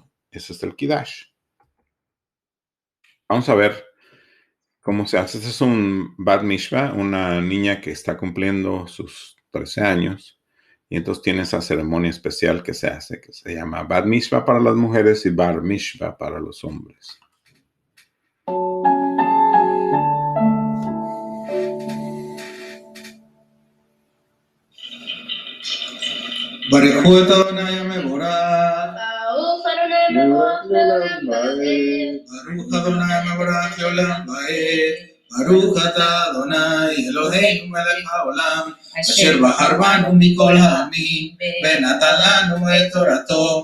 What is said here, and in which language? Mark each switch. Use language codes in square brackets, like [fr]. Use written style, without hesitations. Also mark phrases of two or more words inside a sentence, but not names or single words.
[es] Ese es el Kiddush. Vamos a ver cómo se hace. Este es un Bat Mishva, una niña que está cumpliendo sus 13 años. Y entonces tiene esa ceremonia especial que se hace, que se llama Bat Mishva para las mujeres y Bar Mishva para los hombres. [he] ברכו את אדוני המבורך. ברוך אדוני מבורך לעולם ועד. ברוך אדוני מבורך לעולם ועד. ברוך אתה אדוני אלוהינו מלך העולם, אשר בחר בנו מכל העמים, ונתן לנו את תורתו.